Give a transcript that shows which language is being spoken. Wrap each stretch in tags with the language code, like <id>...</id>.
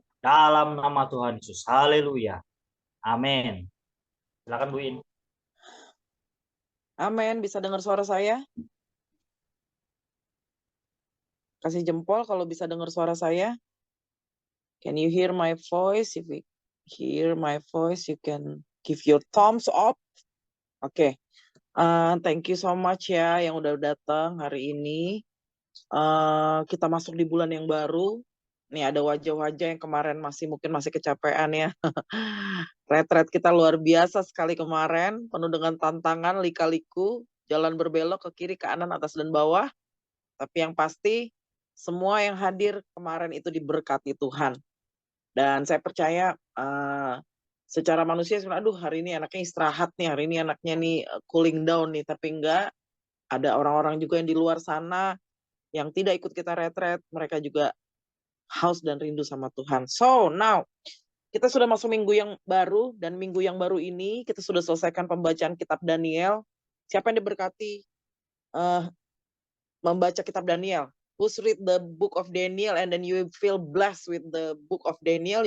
<id>Dalam nama Tuhan Yesus. Haleluya. Amin. Silakan Bu In. Amin. Bisa dengar suara saya? Kasih jempol kalau bisa dengar suara saya.</id> <en>Can you hear my voice? If you hear my voice, you can give your thumbs up.</en> <id>Oke.</id> <en>Thank you so much</en> <id>ya yang udah datang hari ini. Kita masuk di bulan yang baru. Nih ada wajah-wajah yang kemarin mungkin masih kecapean ya. Retret kita luar biasa sekali kemarin, penuh dengan tantangan, lika-liku, jalan berbelok ke kiri, ke kanan, atas dan bawah. Tapi yang pasti semua yang hadir kemarin itu diberkati Tuhan. Dan saya percaya secara manusia sebenarnya aduh hari ini anaknya istirahat nih, hari ini anaknya nih</id> <en>cooling down</en> <id>nih, tapi enggak. Ada orang-orang juga yang di luar sana yang tidak ikut kita retret, mereka juga haus dan rindu sama Tuhan.</id> <en>So now</en> <id>kita sudah masuk minggu yang baru, dan minggu yang baru ini kita sudah selesaikan pembacaan kitab Daniel. Siapa yang diberkati membaca kitab Daniel?</id> <en>Who's read the book of Daniel and then you feel blessed with the book of Daniel?</en>